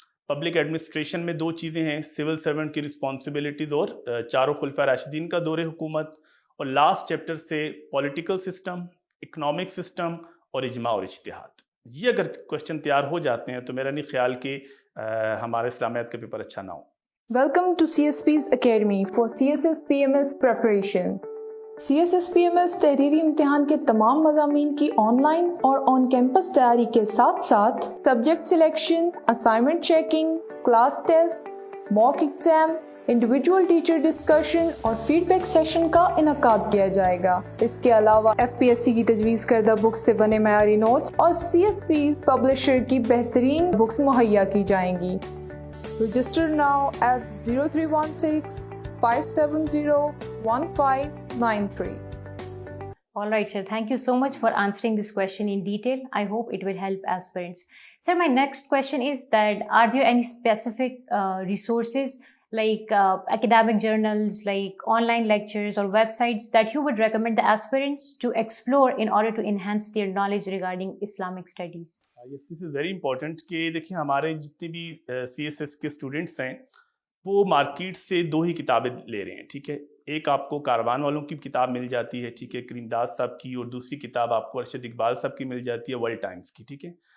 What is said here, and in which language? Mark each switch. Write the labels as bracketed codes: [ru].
[ur] Public administration میں 2 چیزیں ہیں, سول سرونٹ کی رسپانسبلٹیز اور 4 خلفاء راشدین کا دور حکومت. اور لاسٹ چیپٹر سے پولیٹیکل سسٹم, اکنامک سسٹم اور اجماع اور اجتہاد. یہ اگر کوسچن تیار ہو جاتے ہیں تو میرا نہیں خیال کہ ہمارے اسلامیات کا پیپر اچھا نہ ہو. [en] Welcome to CSP's Academy for CSS PMS preparation. [ur] CSS PMS تحریری امتحان کے تمام مضامین کی آن لائن اور آن کیمپس تیاری کے ساتھ ساتھ subject selection, assignment checking, class test, موک exam, individual teacher discussion اور فیڈ بیک سیشن کا انعقاد کیا جائے گا. اس کے علاوہ FPSC کی تجویز کردہ بکس سے بنے معیاری نوٹس اور CSP پبلشر کی بہترین بکس مہیا کی جائیں گی. [en] Register now at 0316-570-1593. All right, sir. Thank you so much for answering this question in detail. I hope it will help aspirants. Sir, my next question is that are there any specific resources like academic journals, like online lectures or websites that you would recommend the aspirants to explore in order to enhance their knowledge regarding Islamic studies? Yes, this is very important [ur] کہ دیکھیں ہمارے جتنے بھی CSS کے students ہیں وہ market سے 2 ہی کتابیں لے رہے ہیں, ٹھیک ہے. ایک آپ کو کاروان والوں کی کتاب مل جاتی ہے، ٹھیک ہے، کریم داس صاحب کی، اور دوسری کتاب آپ کو ارشد اقبال صاحب کی مل جاتی ہے، ورلڈ ٹائمز کی، ٹھیک ہے.